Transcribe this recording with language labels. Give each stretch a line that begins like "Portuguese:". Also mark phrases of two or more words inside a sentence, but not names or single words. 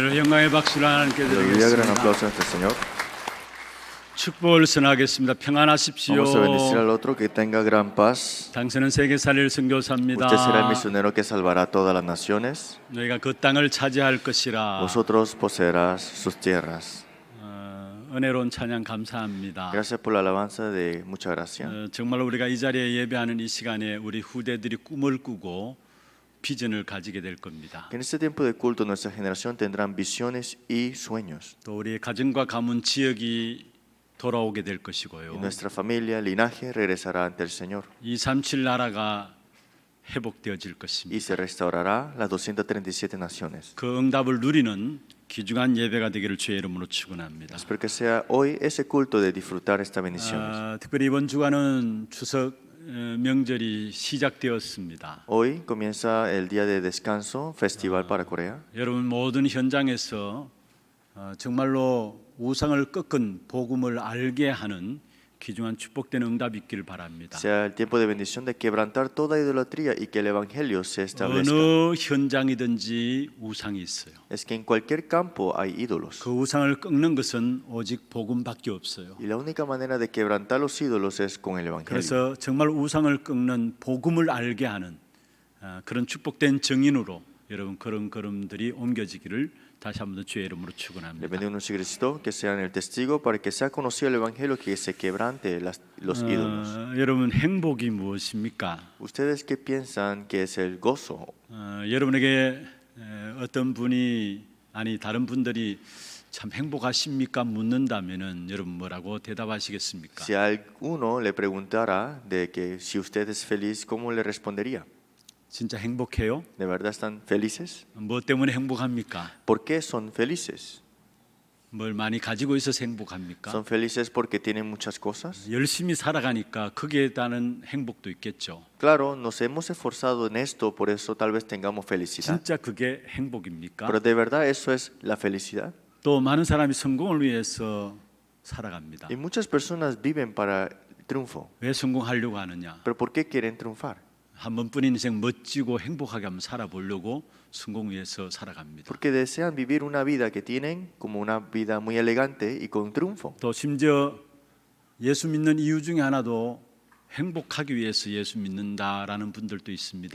Korean: 영광의 박수를 하나님께
Spanish: Aleluya, gran
Korean: 드리겠습니다.
Spanish: aplauso a nuestro Señor.
Korean: 축복을 선하겠습니다. 평안하십시오.
Spanish: Vamos a bendecir al otro, que tenga gran paz.
Korean: 당신은 세계 살릴 선교사입니다.
Spanish: Usted será el misionero que salvará a todas las naciones.
Korean: 너희가 그 땅을 차지할 것이라.
Spanish: Vosotros poseerás sus tierras.
Korean: 은혜로운 찬양 감사합니다.
Spanish: Gracias por la alabanza de mucha gracia.
Korean: 정말 우리가 이 자리에 예배하는 이 시간에 우리 후대들이 꿈을 꾸고 비전을 가지게 될 겁니다.
Spanish: Que en este tiempo de culto nuestra generación tendrán visiones y sueños.
Korean: 또 우리 가정과 가문 지역이 돌아오게 될
Spanish: Y
Korean: 것이고요.
Spanish: nuestra familia, linaje, regresará ante el Señor.
Korean: 237 나라가 회복되어질
Spanish: Y
Korean: 것입니다.
Spanish: se restaurará las 237 naciones.
Korean: 그 응답을 누리는 귀중한 예배가 되기를 주의 이름으로 축원합니다.
Spanish: Espero que sea hoy ese culto de disfrutar estas bendiciones.
Korean: 특별히 이번 주간은 추석 명절이 시작되었습니다.
Spanish: Hoy comienza el día de descanso, festival para Corea.
Korean: 여러분 모든 현장에서 정말로 우상을 꺾은 복음을 알게 하는 귀중한 축복된 응답이 있기를 바랍니다.
Spanish: Sea el tiempo de bendición de quebrantar toda idolatría y que el evangelio se establezca.
Korean: 어느 현장이든지 우상이 있어요.
Spanish: Es que en cualquier campo hay ídolos.
Korean: 그 우상을 꺾는 것은 오직 복음밖에 없어요.
Spanish: Y la única manera de quebrantar los ídolos es con el evangelio.
Korean: 그래서 정말 우상을 꺾는 복음을 알게 하는 그런 축복된 증인으로 여러분 그런 걸음들이 옮겨지기를 다시 한번 주의 이름으로
Spanish: Le
Korean: 축원합니다.
Spanish: pedimos a Cristo que sean el testigo para que sea conocido el evangelio, que se quebrante los ídolos.
Korean: 여러분 행복이 무엇입니까?
Spanish: ¿Ustedes qué piensan que es el gozo?
Korean: 여러분에게 어떤 분이 아니 다른 분들이 참 행복하십니까 묻는다면은 여러분 뭐라고 대답하시겠습니까?
Spanish: Si a alguno le preguntara de que si usted es feliz, ¿cómo le respondería?
Korean: 진짜 행복해요?
Spanish: ¿De verdad están felices?
Korean: 뭐 때문에 행복합니까?
Spanish: ¿Por qué son felices?
Korean: 뭘 많이 가지고 있어서 행복합니까?
Spanish: ¿Son felices porque tienen muchas cosas?
Korean: 열심히 살아가니까 거기에 따른 행복도 있겠죠.
Spanish: Claro, nos hemos esforzado en esto, por eso tal vez tengamos felicidad.
Korean: 진짜 그게 행복입니까?
Spanish: Pero ¿de verdad eso es la felicidad?
Korean: 또 많은 사람이 성공을 위해서 살아갑니다.
Spanish: Y muchas personas viven para el triunfo.
Korean: 왜 성공하려고 하느냐?
Spanish: ¿Pero por qué quieren triunfar?
Korean: 한 번뿐인 인생 멋지고 행복하게 한번 살아보려고 성공 위해서 살아갑니다.
Spanish: Porque desean vivir una vida que tienen como una vida muy elegante y con triunfo.
Korean: 또 심지어 예수 믿는 이유 중에 하나도 행복하기 위해서 예수 믿는다라는 분들도 있습니다.